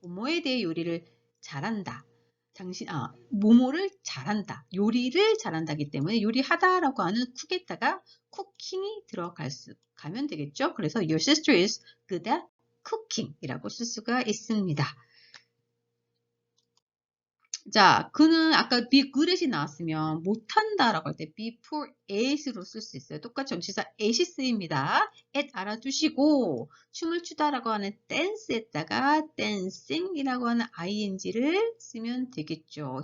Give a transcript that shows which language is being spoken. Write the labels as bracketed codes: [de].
[ko] 뭐에 대해 요리를 잘한다. 뭐뭐를 잘한다. 요리를 잘한다기 때문에 요리하다라고 하는 쿡에다가 쿠킹이 가면 되겠죠. 그래서 [en] your sister is good at cooking [ko] 이라고 쓸 수가 있습니다. 자, 그는 아까 [en] be good at [ko] 이 나왔으면 못한다라고 할 때 [en] be poor at [ko] 으로 쓸 수 있어요. 똑같이 전치사 at이 쓰입니다. at 알아두시고 춤을 추다라고 하는 dance에다가 dancing이라고 하는 ing를 쓰면 되겠죠.